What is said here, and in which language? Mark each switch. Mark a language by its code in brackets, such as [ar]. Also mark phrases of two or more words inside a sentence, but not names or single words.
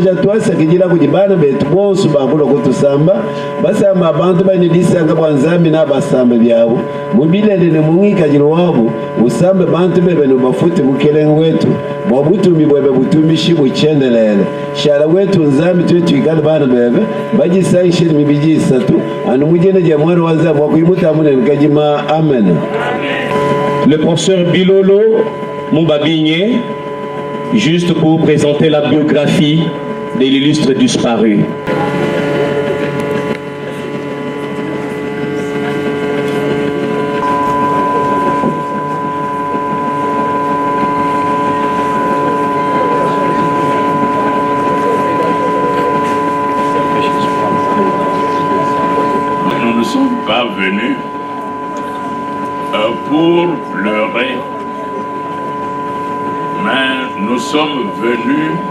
[lua] ja twasa kijila kujibana betu bonsu bakulo kutusamba basamba abantu bani disanga bwanzambi na basamba byabo mubilele ne mungika jilo wabo usambe bantu bebe no bafuti mukelengo wetu mwabutumi bwebe butumishi buchendelele shala wetu nzambi twetu ikala bana bebe bajisaishiri mibiji isatu anu mujene je mwana wanza mwakuimuta mune nkajima amen. [fr] Le professeur Bilolo Moubabigné, juste pour présenter la biographie de l'illustre disparu. Nous ne sommes pas venus pour pleurer, mais nous sommes venus